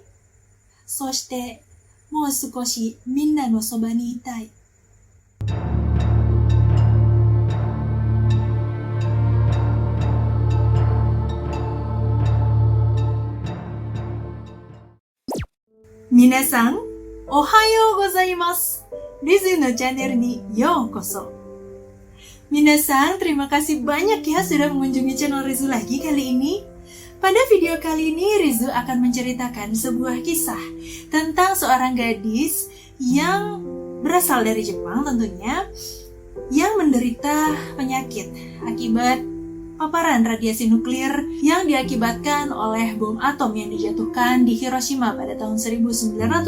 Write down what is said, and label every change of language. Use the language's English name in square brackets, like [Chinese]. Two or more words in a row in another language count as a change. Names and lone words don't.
[Japanese] そして、もう少しみんなのそばにいたい。皆さん、おはようございます。 Rizuのチャンネルにようこそ. [Indonesian] Minasan, terima kasih banyak ya sudah mengunjungi channel Rizu lagi kali ini. Pada video kali ini, Rizu akan menceritakan sebuah kisah tentang seorang gadis yang berasal dari Jepang tentunya, yang menderita penyakit akibat paparan radiasi nuklir yang diakibatkan oleh bom atom yang dijatuhkan di Hiroshima pada tahun 1945.